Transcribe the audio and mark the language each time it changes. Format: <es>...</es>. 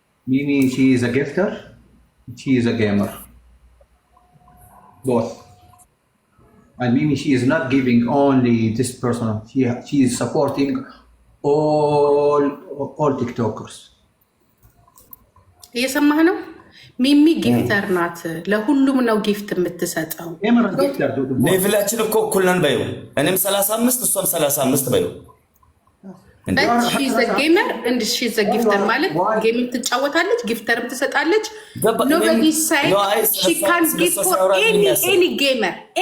<en>Mimi, she is a gifter. She is a gamer. Both. And Mimi, she is not giving only this person. She is supporting all TikTokers.</en> <am>እየሰማህ ነው? ሚሚ ጊፍተር ናት። ለሁሉም ነው ጊፍት የምትሰጠው። ሌቭላችን እኮ እኩል ነን በይው። እኔም 35 እሷም 35 በይው።</am> <en>But she's a gamer and she's a gifter</en> <am>ማለት ጌም ትጫወታለች፣ ጊፍተርም ትሰጣለች።</am> <en>Nobody say she can't give for any gamer.</en>